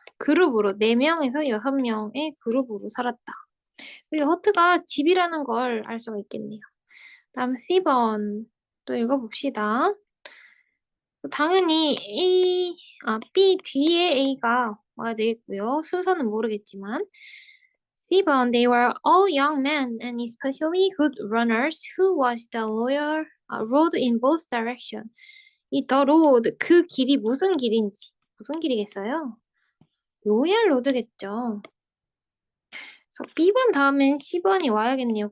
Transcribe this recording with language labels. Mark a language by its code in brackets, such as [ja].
[ko] 그룹으로 4명에서 6명의 그룹으로 살았다. 그리고 허트가 집이라는 걸 알 수가 있겠네요. 다음 C번 또 읽어봅시다. 당연히 B 뒤에 A가 와야 되겠고요. 순서는 모르겠지만. [en] C번, they were all young men and especially good runners who watched the road in both directions. [ko] 이 더 로드 그 길이 무슨 길인지 무슨 길이겠어요? 로얄 로드겠죠. 그래서 B번 다음엔 C번이 와야겠네요.